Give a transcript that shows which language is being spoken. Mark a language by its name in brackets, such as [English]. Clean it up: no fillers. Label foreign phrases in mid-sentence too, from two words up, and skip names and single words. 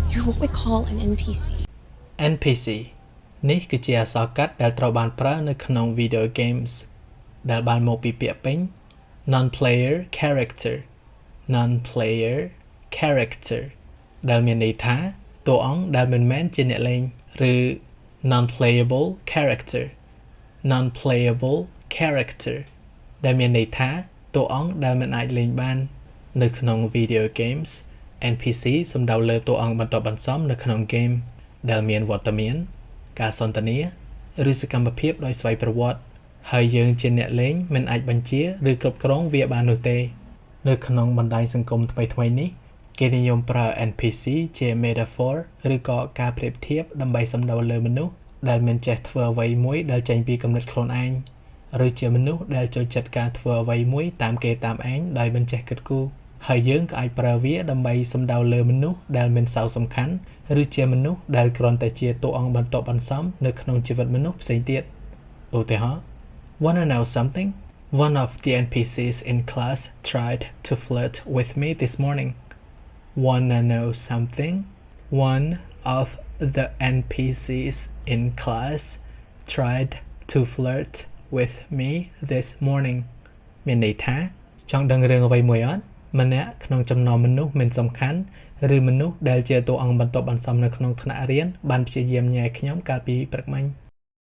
[English] You're what we call an NPC. [Khmer] NPC នេះគឺជាអក្សរកាត់ដែលត្រូវបានប្រើនៅក្នុង [English] video games [Khmer] ដែលបានមកពីពាក្យពេញ [English] non-player character non-player character [Khmer] ដែលមានន័យថាតួអង្គដែលមិនមែនជាអ្នកលេងឬ [English] non-playable character non-playable character [Khmer] ដែលមានន័យថាតួអង្គដែលមិន អាចលេងបាននៅក្នុង [English] video games [Khmer] NPC សំដៅលើតួអង្គបន្ទាប់បន្សំនៅក្នុង game ដែលមានវត្តមានការសន្ទនាឬសកម្មភាពដោយស្វ័យប្រវត្តិហើយយើងជាអ្នក លេងមិនអាចបញ្ជាឬគ្រប់គ្រងវាបាននោះទេនៅក្នុងបណ្ដាញសង្គមថ្មីៗនេះគេនិយមប្រើ NPC ជា metaphor ឬ ក៏ការប្រៀបធៀបដើម្បីសំដៅលើមនុស្សដែលមិនចេះធ្វើអ្វីមួយដែលចេញពីគំនិតខ្លួនឯងឬជាមនុស្សដែលចូលចិត្តការធ្វើអ្វីមួយតាមគេតាមឯងដោយមិនចេះគិតគូរហើយយើងក៏អាចប្រើវាដើម្បីសំដៅលើមនុស្សដែលមិនសូវសំខាន់ឬជាមនុស្សដែលគ្រាន់តែជាតួអង្គបន្ទាប់បន្សំនៅក្នុងជីវិតមនុស្សផ្សេងទៀតឧទាហរណ៍ [English] Wanna know something? One of the NPCs in class tried to flirt with me this morning. Wanna know something? One of the NPCs in class tried to flirt with me this morning. [Khmer] មានន័យថាចង់ដឹងរឿងអ្វីមួយអត់ម្នាក់ក្នុងចំណោមមនុស្សមិនសំខាន់ឬមនុស្សដែលជាតួអង្គបន្ទាប់បន្សំនៅក្នុងថ្នាក់រៀនបានព្យាយាមញ៉ែខ្ញុំកាលពីព្រឹកមិញ